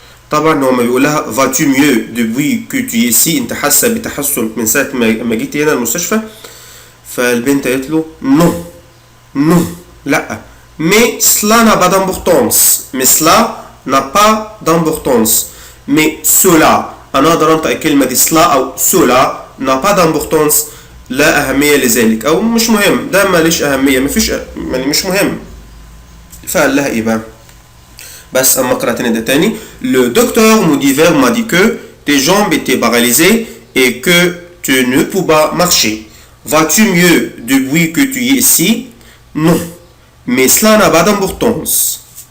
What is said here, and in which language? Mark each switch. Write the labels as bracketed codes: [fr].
[ar] طبعا هو ما بيقولها [fr] vas-tu mieux depuis que tu es ici, [ar] انت حاسه بتحسن من ساعه ما جيت هنا المستشفى. فالبنت قالت له non, لا. [fr] Mais cela n'a pas d'importance. n'a pas d'importance. Mais cela, [ar] أنا أقدر أنطق الكلمة دي cela أو [fr] cela n'a pas d'importance, [ar] لا أهمية لذلك, أو مش مهم, ده ماليش أهمية, مفيش يعني مش مهم. فقال لها إيه بقى؟ بس أما أقرأ تاني. [fr] Le docteur Maudiver m'a dit que tes jambes étaient paralysées et que tu ne peux pas marcher. Vas-tu mieux depuis que tu es ici? Non. Mais cela n'a pas d'importance.